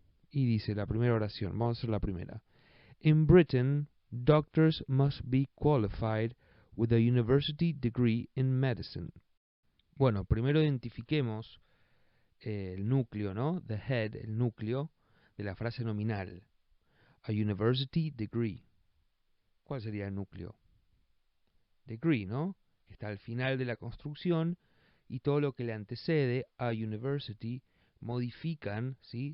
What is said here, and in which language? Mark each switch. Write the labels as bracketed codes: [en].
[es] Y dice la primera oración, vamos a hacer la primera. [en] In Britain, doctors must be qualified with a university degree in medicine. [es] Bueno, primero identifiquemos el núcleo, ¿no? The head, el núcleo de la frase nominal. [en] A university degree. [es] ¿Cuál sería el núcleo? Degree, ¿no? Que está al final de la construcción y todo lo que le antecede a university modifican, ¿sí?